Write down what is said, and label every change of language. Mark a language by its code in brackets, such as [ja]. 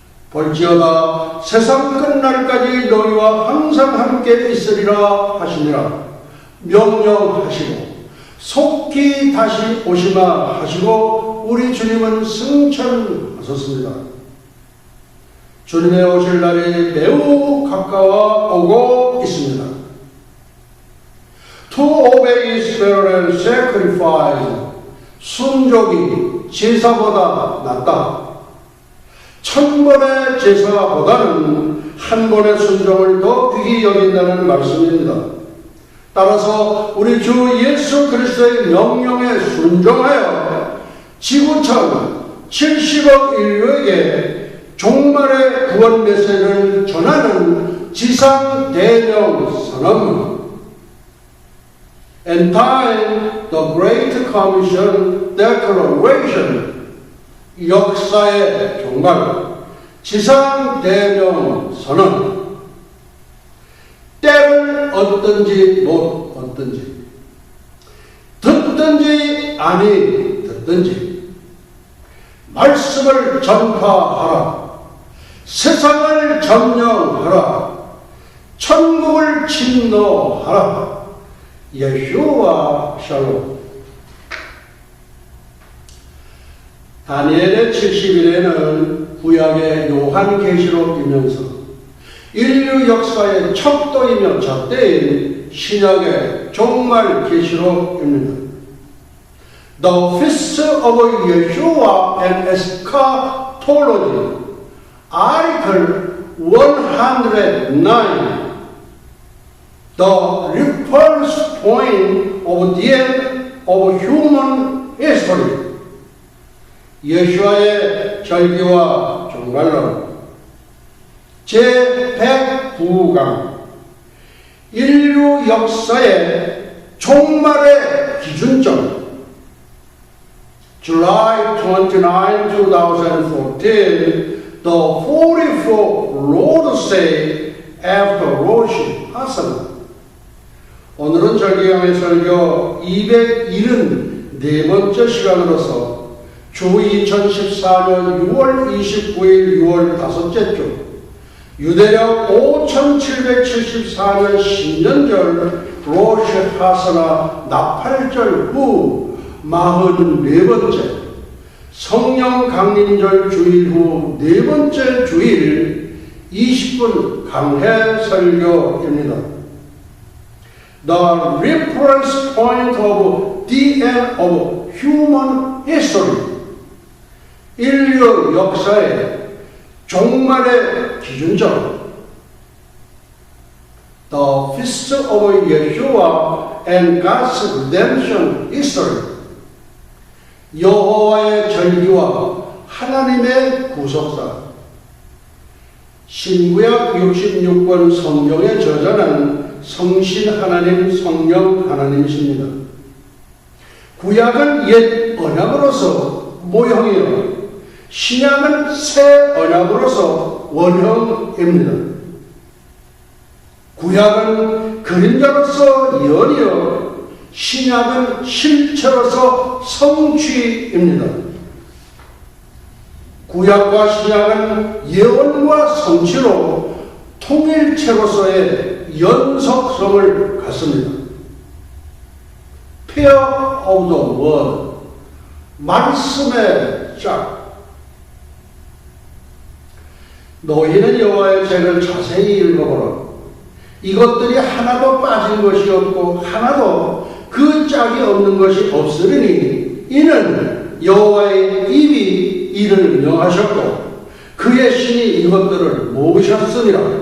[ko] 볼지어다 세상 끝날까지 너희와 항상 함께 있으리라 하시니라. 명령하시고 속히 다시 오시마 하시고 우리 주님은 승천하셨습니다. 주님의 오실 날이 매우 가까워 오고 있습니다. [en] To obey is better than sacrifice. [ko] 순종이 제사보다 낫다. 1000번의 제사보다는 한 번의 순종을 더 귀히 여긴다는 말씀입니다. 따라서 우리 주 예수 그리스도의 명령에 순종하여 지구촌 70억 인류에게 종말의 구원 메시지를 전하는 지상 대명 선언. [en] And time, the Great Commission Declaration, [ko] 역사의 종말, 지상 대명 선언. 때를 얻든지 못 얻든지, 듣든지 아니 듣든지, 말씀을 전파하라. 세상을 점령하라. 천국을 침노하라. 예수와 샬롬. 다니엘의 70일에는 구약의 요한계시록이면서 인류 역사의 척도이며 잣대인 신약의 종말 계시록입니다. [en] The Feast of Yeshua and Eschatology, Article 109. The reference point of the end of human history. [ko] 예수와의 절기와 종말론. 제109강. 인류 역사의 종말의 기준점. [en] July 29, 2014, the 44th Lord's Day after Rosh Hashanah. [ko] 오늘은 절기강의 설교 274 네 번째 시간으로서 주 2014년 6월 29일 6월 다섯째 주 유대력 5774년 신년절 로시 하사나 나팔절 후 44번째 성령 강림절 주일 후 네 번째 주일 20분 강해 설교입니다. [en] The reference point of the end of human history. [ko] 인류 역사의 종말의 기준점. [en] The feast of Yeshua and God's redemption history. [ko] 여호와의 절기와 하나님의 구속사. 신구약 66권 성경의 저자는 성신 하나님, 성령 하나님이십니다. 구약은 옛 언약으로서 모형이요, 신약은 새 언약으로서 원형입니다. 구약은 그림자로서 예언이요, 신약은 실체로서 성취입니다. 구약과 신약은 예언과 성취로 통일체로서의 연속성을 갖습니다. [en] Pair of the word, [ko] 말씀의 짝. 너희는 여호와의 책을 자세히 읽어보라. 이것들이 하나도 빠진 것이 없고 하나도 그 짝이 없는 것이 없으리니 이는 여호와의 입이 이를 명하셨고 그의 신이 이것들을 모으셨으니라.